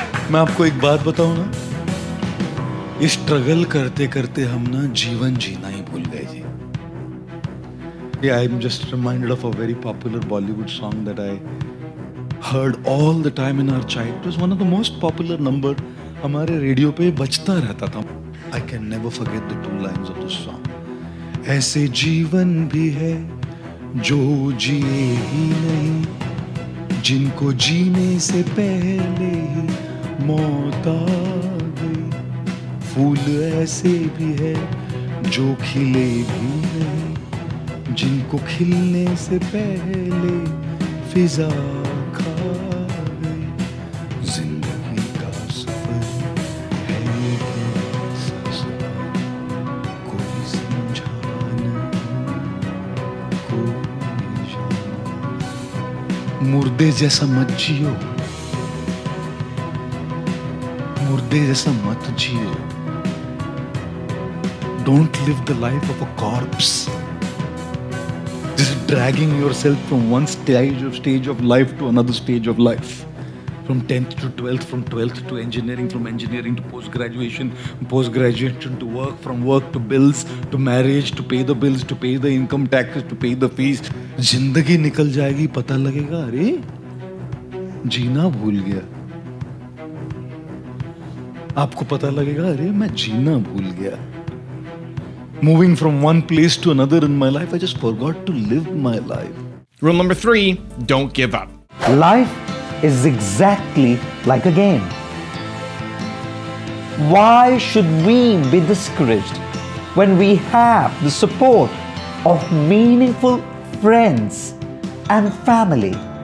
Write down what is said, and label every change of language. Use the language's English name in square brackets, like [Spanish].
[Hindi] मैं आपको एक बात बताऊं ना, इस स्ट्रगल करते करते हम ना जीवन जीना ही भूल गए जी. [English] Yeah, I'm just reminded of a very popular Bollywood song that I heard all the time in our child. It was one of the most popular number. [Hindi] हमारे रेडियो पे बजता रहता था. [English] I can never forget the 2 lines of this song. [Hindi] ऐसे जीवन भी है जो जिए ही नहीं, जिनको जीने से पहले ही मौत आ गई. फूल ऐसे भी है जो खिले भी नहीं, जिनको खिलने से पहले फिजा खा गई. जिंदगी का सफर है कैसा सफर, कोई समझाना कोई जाना. मुर्दे जैसा मत जियो, मुर्दे जैसा मत जियो. [English] Don't live the life of a corpse, just dragging yourself from one stage of life to another stage of life. From 10th to 12th, from 12th to engineering, from engineering to post-graduation to work, from work to bills, to marriage, to pay the bills, to pay the income taxes, to pay the fees. [Hindi] जिंदगी निकल जाएगी, पता लगेगा अरे जीना भूल गया. आपको पता लगेगा अरे मैं जीना भूल गया. [English] Moving from one place to another in my life, I just forgot to live my life. Rule number 3. Don't give up. Life is exactly like a game. Why should we be discouraged when we have the support of meaningful friends and family?